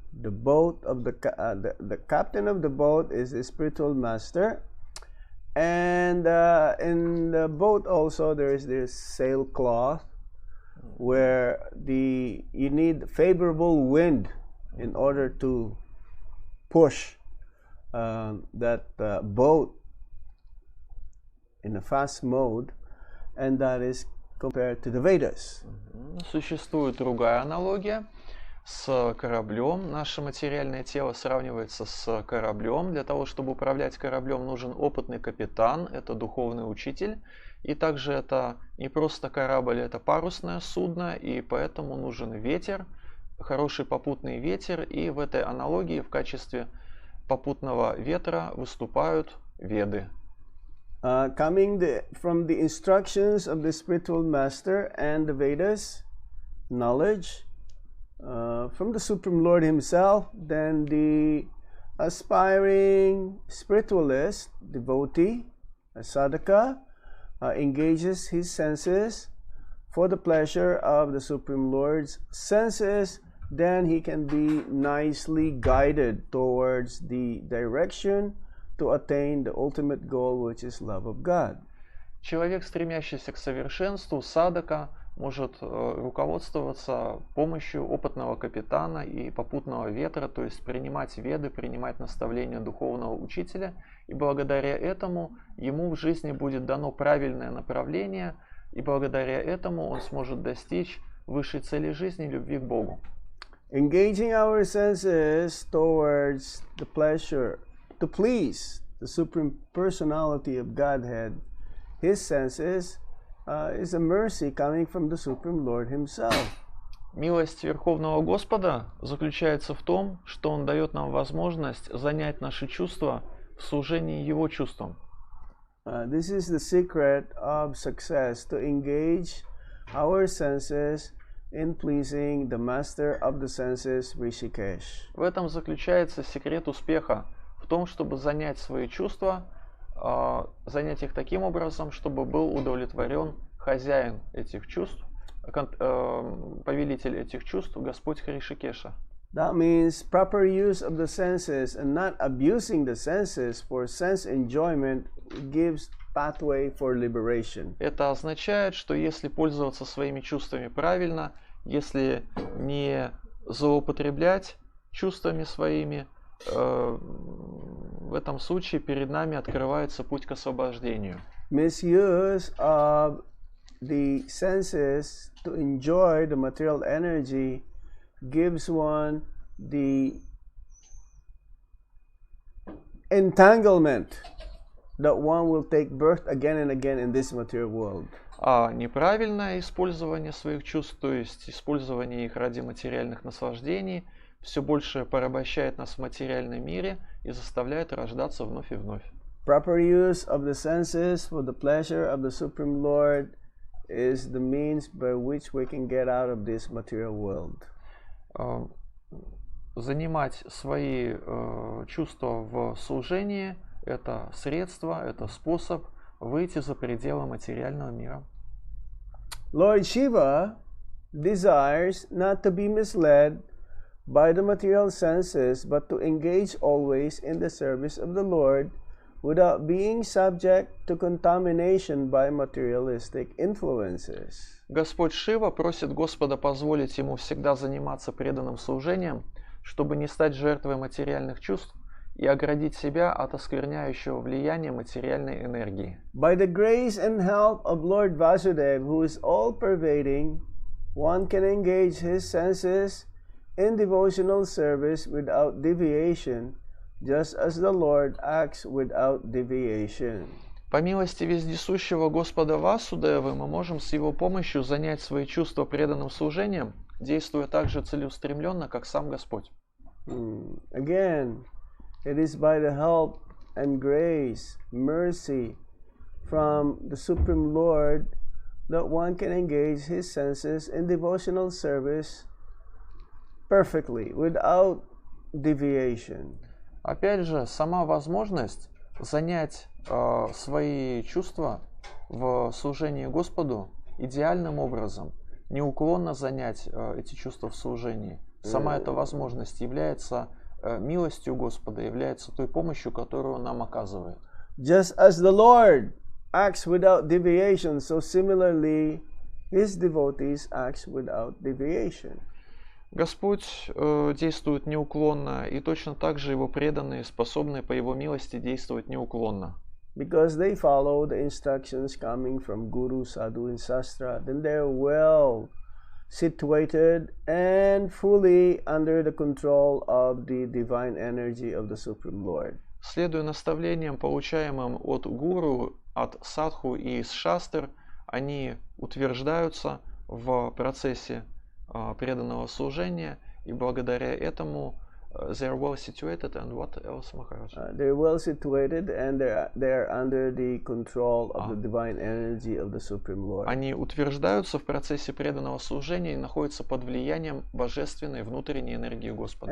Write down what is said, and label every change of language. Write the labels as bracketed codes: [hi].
[en] The boat of the captain of the boat is the spiritual master, and in the boat also there is this sailcloth where you need favorable wind in order to push that boat in a fast mode, and that is compared to the Vedas. [ru] Существует другая аналогия с кораблем. Наше материальное тело сравнивается с кораблем. Для того, чтобы управлять кораблем, нужен опытный капитан, это духовный учитель. И также это не просто корабль, это парусное судно, и поэтому нужен ветер, хороший попутный ветер. И в этой аналогии в качестве попутного ветра выступают Веды. [en] Coming from the instructions of the spiritual master and the Vedas, knowledge from the Supreme Lord himself, then the aspiring spiritualist, devotee, a sadhaka, engages his senses for the pleasure of the Supreme Lord's senses, then he can be nicely guided towards the direction to attain the ultimate goal, which is love of God. [ru] Человек, стремящийся к совершенству, садака, может руководствоваться помощью опытного капитана и попутного ветра, то есть принимать веды, принимать наставления духовного учителя, и благодаря этому ему в жизни будет дано правильное направление, и благодаря этому он сможет достичь высшей цели жизни – любви к Богу. [en] Engaging our senses towards the pleasure, to please the Supreme Personality of Godhead, his senses is a mercy coming from the Supreme Lord himself. [ru] Милость Верховного Господа заключается в том, что Он дает нам возможность занять наши чувства в служении Его чувствам. [en] This is the secret of success, to engage our senses in pleasing the master of the senses, Rishikesh. [ru] В этом заключается секрет успеха, в том, чтобы занять свои чувства, занять их таким образом, чтобы был удовлетворен хозяин этих чувств, повелитель этих чувств, Господь Ришикеша. [en] That means proper use of the senses and not abusing the senses for sense enjoyment gives pathway for liberation. [ru] Это означает, что если пользоваться своими чувствами правильно, если не злоупотреблять чувствами своими, в этом случае перед нами открывается путь к освобождению. [en] Misuse of the senses to enjoy the material energy gives one the entanglement that one will take birth again and again in this material world. [ru] А неправильное использование своих чувств, то есть использование их ради материальных наслаждений, все больше порабощает нас в материальном мире и заставляет рождаться вновь и вновь. [en] Proper use of the senses for the pleasure of the Supreme Lord is the means by which we can get out of this material world. [ru] Занимать свои чувства в служении – это средство, это способ выйти за пределы материального мира. [en] Lord Shiva desires not to be misled by the material senses, but to engage always in the service of the Lord without being subject to contamination by materialistic influences. [ru] Господь Шива просит Господа позволить ему всегда заниматься преданным служением, чтобы не стать жертвой материальных чувств и оградить себя от оскверняющего влияния материальной энергии. [en] By the grace and help of Lord Vasudeva, who is all-pervading, one can engage his senses in devotional service without deviation, just as the Lord acts without deviation. [ru] По милости вездесущего Господа Васудевы мы можем с его помощью занять свои чувства преданным служением, действуя так же целеустремленно, как сам Господь. [en] Again, it is by the help and grace, mercy from the Supreme Lord that one can engage his senses in devotional service perfectly, without deviation. [ru] Опять же, сама возможность занять свои чувства в служении Господу идеальным образом, неуклонно занять эти чувства в служении, сама эта возможность является милостью Господа, является той помощью, которую Он нам оказывает. [en] Just as the Lord acts without deviation, so similarly His devotees act without deviation. [ru] Господь действует неуклонно, и точно так же Его преданные способны по Его милости действовать неуклонно. [en] Because they follow the instructions coming from Guru, Sadhu, and Sastra, then they're well situated and fully under the control of the divine energy of the Supreme Lord. [ru] Следуя наставлениям, получаемым от гуру, от садху и из шастр, они утверждаются в процессе преданного служения, и благодаря этому [en] they are well situated, and what else, Maharaj? They're well situated and they're under the control of the divine energy of the Supreme Lord. [ru] Они утверждаются в процессе преданного служения и находятся под влиянием божественной внутренней энергии Господа.